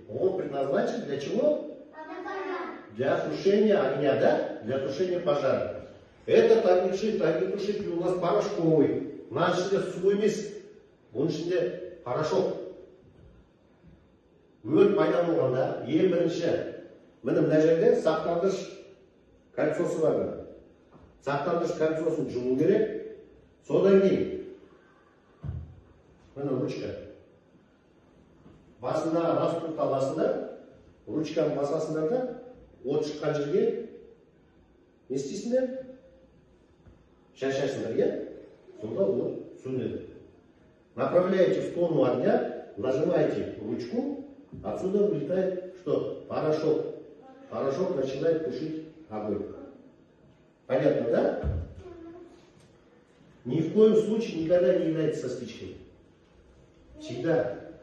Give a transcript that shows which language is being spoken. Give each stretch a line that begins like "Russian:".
Russian: Он предназначен для чего? Для тушения огня, да? Для тушения пожара. Этот огнетушитель у нас порошковый.
Kazakh: Мынаның ішінде су емес, бұның ішінде порошок. Өрт пайда болғанда, ең бірінші, мына жерде сақтандырғыш кольцосы бар. Сақтандырғыш кольцосын жуу керек. Содан кейін, мына ручка. Басындағы растутқа басында, ручканы басасыңдар да, от шыққан жерге не істейсіңдер? Шашасыңдар, иә? Сонда от сөнеді.
Russian: Направляете в сторону огня, нажимаете ручку, отсюда вылетает что? Порошок. Порошок начинает тушить огонь. Понятно, да? Ни в коем случае никогда не играйте со спичкой. Всегда.